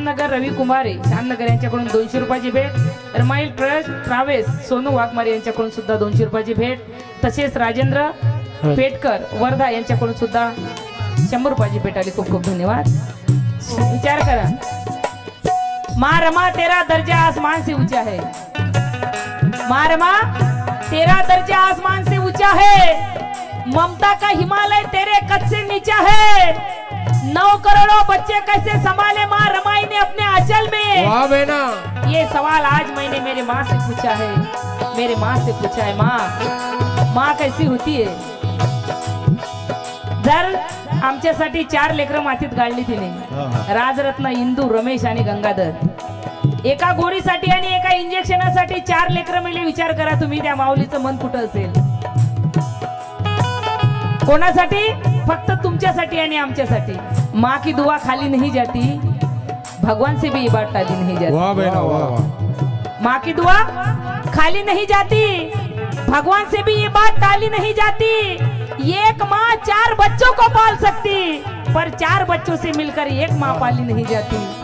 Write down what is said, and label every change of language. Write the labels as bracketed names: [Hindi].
[Marathi] रवी कुमारे श्यामनगर यांच्याकडून 200 रुपयाची भेट. रमाईल ट्रस्ट ट्रॅव्हल्स सोनू वाघमारे यांच्याकडून सुद्धा 200 रुपयाची भेट. तसेच राजेंद्र पेटकर वर्धा यांच्याकडून सुद्धा 100 रुपयाची भेट आली. खूप खूप धन्यवाद. विचार करा, [Hindi] माँ रमा तेरा दर्जा आसमान से ऊंचा है. माँ रमा तेरा दर्जा आसमान से ऊंचा है. ममता का हिमालय तेरे कद से नीचा है. 9 करोड़ों बच्चे कैसे संभाले माँ रमाई ने अपने आंचल में. वाह बेना. ये सवाल आज मैंने मेरे माँ से पूछा है. मेरे माँ से पूछा है, माँ कैसी होती है. [Marathi] जर आमच्यासाठी 4 लेकरं मातीत गाळली तिने. राजरत्न, इंदू, रमेश आणि गंगाधर. एका गोळीसाठी आणि एका इंजेक्शनासाठी 4 लेकरं मिळली. विचार करा तुम्ही, त्या माऊलीचं मन कुठं असेल. कोणासाठी? फक्त तुमच्यासाठी आणि आमच्यासाठी. [Hindi] माँ की दुआ खाली नहीं जाती, भगवान से भी ये बात टाली नहीं जाती. वाह बेना वाह. माँ की दुआ खाली नहीं जाती, भगवान से भी ये बात टाली नहीं जाती. एक माँ 4 बच्चों को पाल सकती, पर 4 बच्चों से मिलकर एक माँ पाली नहीं जाती.